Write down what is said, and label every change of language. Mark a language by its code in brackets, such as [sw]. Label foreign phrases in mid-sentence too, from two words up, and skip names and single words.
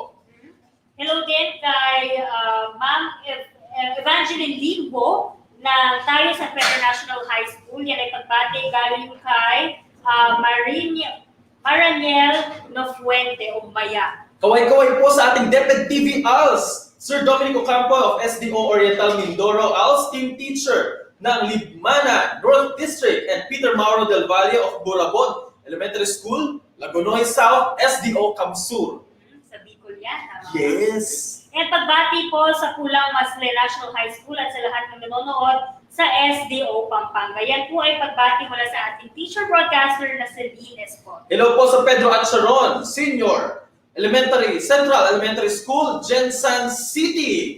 [tl] Hello din kay Ma'am Evangeline Limbo na tayo sa Pedro National High School. Yan ay pagbati galing kay Maraniel Nofuente, Umbaya. Kaway-kaway po sa ating DepEd TV ALS, Sir Dominic Ocampo of SDO Oriental Mindoro, ALS Team Teacher ng Libmana North District, [en] and Peter Mauro Del Valle of Burabon Elementary School, Lagunoy South, SDO Kamsur. [tl] Sa Bicol yan. Yes! And pagbati po sa Kulang Masle National High School at sa lahat ng nanonood sa SDO Pampanga. Yan po ay pagbati mula sa ating [en] teacher broadcaster [tl] na si Lines po. Hello po sa Pedro Atcharon Senior Central Elementary School, Jensan City.